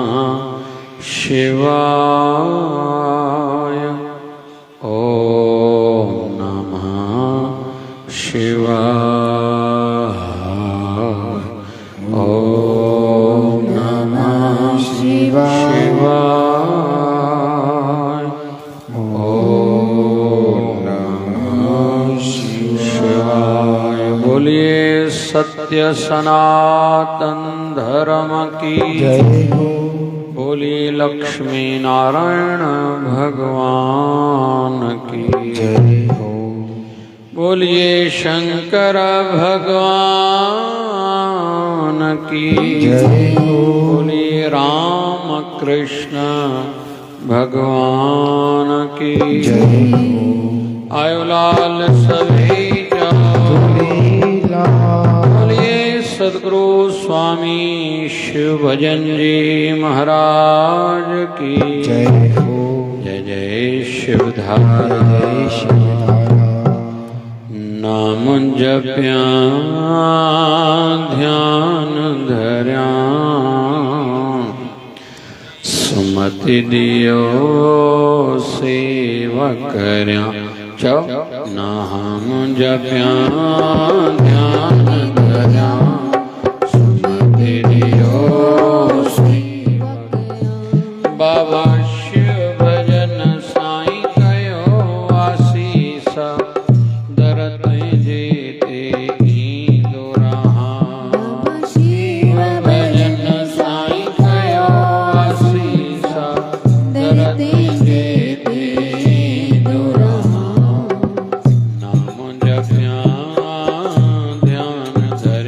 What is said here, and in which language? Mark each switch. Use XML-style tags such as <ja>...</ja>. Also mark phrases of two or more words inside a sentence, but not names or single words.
<sa>शिवाय, ओम नमः शिवाय, ओम नमः शिवाय, ओम नमः शिवाय।</sa> <hi>बोलिए सत्य सनातन धर्म की जय हो, बोलिए लक्ष्मी नारायण भगवान की जय हो, बोलिए शंकर भगवान की जय हो, बोलिए राम कृष्ण भगवान की जय हो।</hi> <sd>आयो लाल सभी जाओ।</sd> <hi>लीला बोलिए सद्गुरु स्वामी शिव भजन जी महाराज की जय हो, जय जय शिवधारा, जय शिवधारा।</hi> <sd>नाम जप्या ध्यान धर्या, सुमति दियो सेवा करया। चौ नाम जप्या ध्यान धर्या, सुमति दियो सेवा करया। बाबा शिव भजन साईं कयो आसीस, दरत जेते ईंदो रहा। शिव भजन साईं कयो आसीस, दरत जेते ईंदो रहा। नाम जप्या ध्यान</sd>